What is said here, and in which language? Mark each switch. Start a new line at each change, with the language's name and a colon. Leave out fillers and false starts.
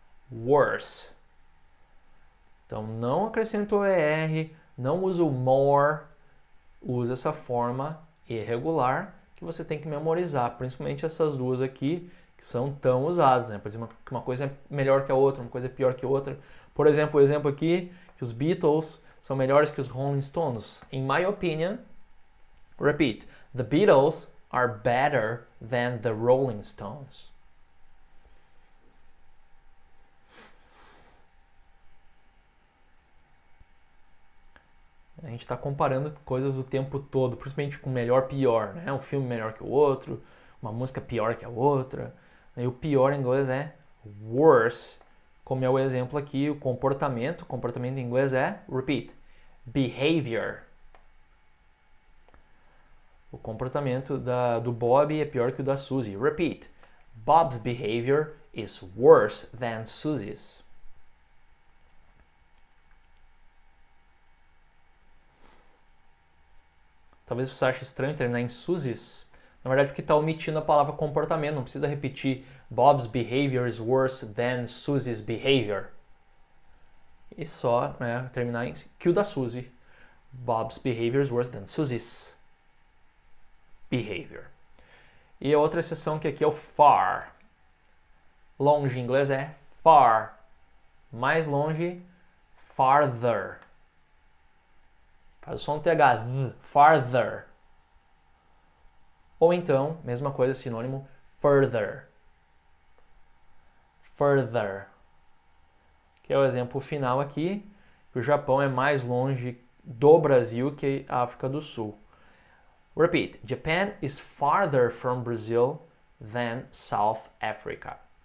Portuguese: Worse. Então não acrescento o ER, não uso more, usa essa forma irregular que você tem que memorizar, principalmente essas duas aqui que são tão usadas, Por exemplo, uma coisa é melhor que a outra, uma coisa é pior que a outra. Por exemplo, o exemplo aqui que os Beatles são melhores que os Rolling Stones.
English: In my opinion, repeat, the Beatles are better than the Rolling Stones.
Portuguese: A gente está comparando coisas o tempo todo, principalmente com melhor e pior, Um filme melhor que o outro, uma música pior que a outra. E o pior em inglês é worse, como é o exemplo aqui, o comportamento em inglês é, repeat, behavior. O comportamento do Bob é pior que o da Suzy.
English: Repeat, Bob's behavior is worse than Suzy's.
Portuguese: Talvez você ache estranho terminar em Suzy's, Na verdade, porque está omitindo a palavra comportamento. Não precisa repetir
English: Bob's behavior is worse than Susie's behavior.
Portuguese: E só, né, terminar em que o da Susie.
English: Bob's behavior is worse than Susie's behavior.
Portuguese: E a outra exceção que aqui é o far. Longe em inglês é far. Mais longe, farther. Faz o som TH, farther. Ou então, mesma coisa, sinônimo, further. Further. Que é o exemplo final aqui, que o Japão é mais longe do Brasil que a África do Sul.
English: Repeat. Japan is farther from Brazil than South Africa.